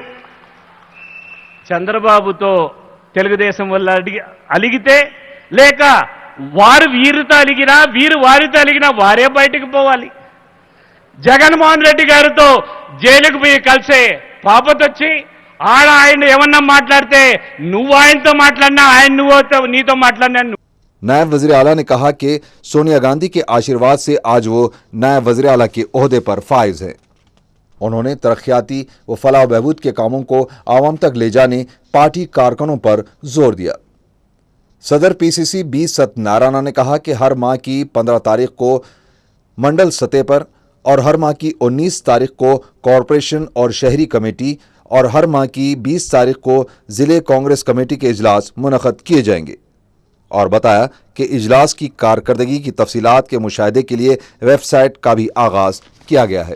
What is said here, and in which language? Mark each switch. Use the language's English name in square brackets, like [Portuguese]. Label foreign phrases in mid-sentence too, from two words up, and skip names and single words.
[Telugu] చంద్రబాబుతో తెలుగుదేశం వల్ల అలిగితే లేక వారు వీరితో అలిగినా వీరు వారితో అలిగినా వారే బయటకు పోవాలి. జగన్మోహన్ రెడ్డి గారితో జైలుకు పోయి కలిసే పాపతొచ్చి ఆయన ఏమన్నా మాట్లాడితే నువ్వు ఆయనతో మాట్లాడినా ఆయన నీతో మాట్లాడినా [Urdu] نائب وزیر اعلیٰ نے کہا کہ سونیا گاندھی کے آشیرواد سے آج وہ نائب وزیر اعلیٰ کے عہدے پر فائز ہیں۔ انہوں نے ترقیاتی و فلاح و بہبود کے کاموں کو عوام تک لے جانے پارٹی کارکنوں پر زور دیا۔ صدر پی سی سی بی ست نارائنا نے کہا کہ ہر ماہ کی 15 تاریخ کو منڈل سطح پر اور ہر ماہ کی 19 تاریخ کو کارپوریشن اور شہری کمیٹی اور ہر ماہ کی 20 تاریخ کو ضلع کانگریس کمیٹی کے اجلاس منعقد کیے جائیں گے، اور بتایا کہ اجلاس کی کارکردگی کی تفصیلات کے مشاہدے کے لیے ویب سائٹ کا بھی آغاز کیا گیا ہے۔